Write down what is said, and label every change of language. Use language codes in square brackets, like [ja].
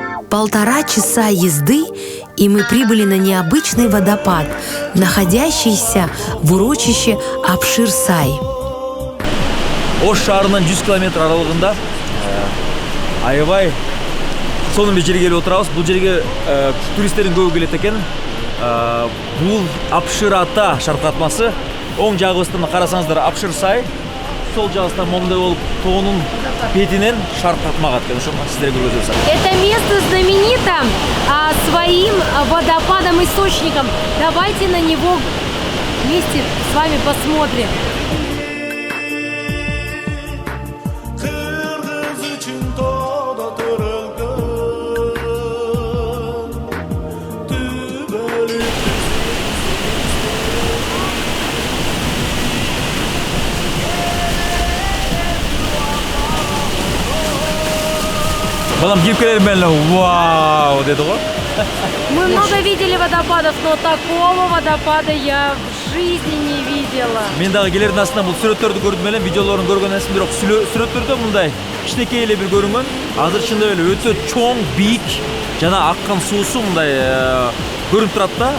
[ru] Полтора часа езды, и мы прибыли на необычный водопад, находящийся в урочище Апшир-Сай. [ky] Ош шаарынан 100 километр аралыгында аябай сонун бир жерге келип отурабыз. Бул жерге туристтердин көбү келет экен. Бул Апшир-Ата шаркыратмасы. Оң жагыбыздан карасаңыздар Апшир-Сай. сол жагысынан момундай болуп тоонун бетинен шарп татмагат экен. Ошо сиздерге көргөзөбүз. [ru] Это место знаменито своим водопадом-источником. Давайте на него вместе с вами посмотрим. [ky] Балам кирип келем эле. Вау, деди го. [ru] Мы много видели водопадов, но такого водопада я в жизни не видела. [ky] Мен дагы келердин астынан бул сүрөттөрдү көрдүм эле, видеолорун көргөн эмесмин, бирок сүрөттөрдө мындай кичинекей эле бир көрүнгөн. Азыр чындап эле өтө чоң, бийик жана аккан суусу мындай көрүнүп турат да.